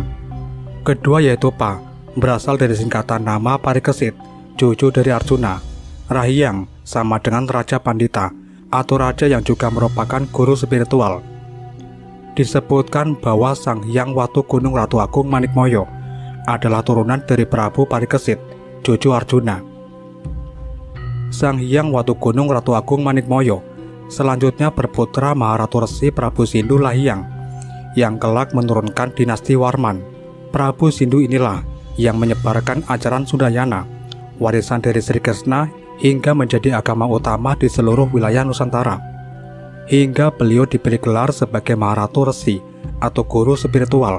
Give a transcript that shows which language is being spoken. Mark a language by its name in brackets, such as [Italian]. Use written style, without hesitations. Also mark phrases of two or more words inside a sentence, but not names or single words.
[Indonesian] Kedua yaitu Pa, berasal dari singkatan nama Parikesit, cucu dari Arjuna. Rahyang sama dengan Raja Pandita atau raja yang juga merupakan guru spiritual. Disebutkan bahwa Sang Hyang Watugunung Ratu Agung Manikmoyo adalah turunan dari Prabu Parikesit, cucu Arjuna. Sang Hyang Watugunung Ratu Agung Manikmoyo selanjutnya berputra Maharatu Resi Prabu Sindu Lahyang yang kelak menurunkan dinasti Warman. Prabu Sindu inilah yang menyebarkan ajaran Sudayana, warisan dari Sri Krishna, hingga menjadi agama utama di seluruh wilayah Nusantara, hingga beliau diberi gelar sebagai Maharatu Resi atau guru spiritual.